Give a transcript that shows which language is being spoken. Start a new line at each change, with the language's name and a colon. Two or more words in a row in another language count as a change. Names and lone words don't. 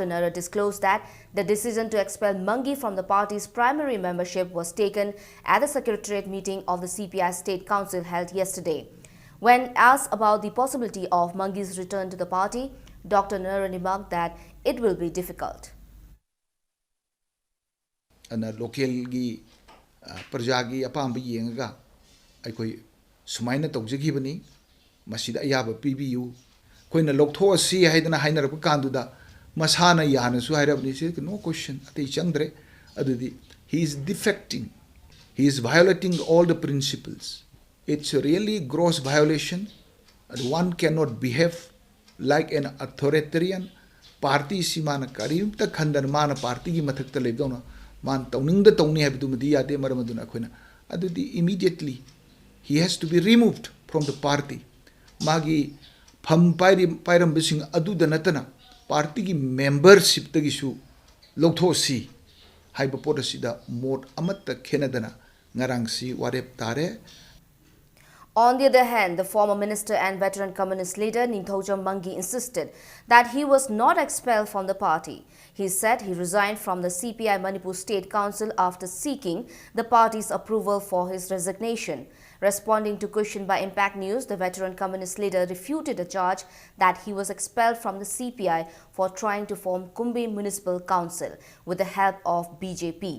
English: Nara disclosed that the decision to expel Mangi from the party's primary membership was taken at the Secretariat meeting of the CPI State Council held yesterday. When asked about the possibility of Mangi's return to the party, Dr. Nara remarked that it will be difficult.
Manipuri: Local Prajagi apamba yenga aikoi sumaina tawjagibani masida ayaba PBU koina loktho si haidana hainarap kanduda masana yana su hairabni se
English: no question
Manipuri: ati chandre adudi
English: he is defecting, he is violating all the principles. It's a really gross violation and one cannot behave like an authoritarian party
Manipuri: simana karim ta khandan mana party gi mathak ta lebdona man tawning da tawni habdu madi ate maramaduna khoina adudi
English: immediately he has to be removed from the party
Manipuri: magi pham pairam bising adu da natana party ki membership ta gisu logtho si haiba policy da mode amatta khenadana ngarang si warep tare.
English: On the other hand, the former minister and veteran communist leader Ningthaucham Mangi insisted that he was not expelled from the party. He said he resigned from the CPI Manipur State Council after seeking the party's approval for his resignation. Responding to question by Impact News, the veteran communist leader refuted the charge that he was expelled from the CPI for trying to form Kumbi Municipal Council with the help of BJP.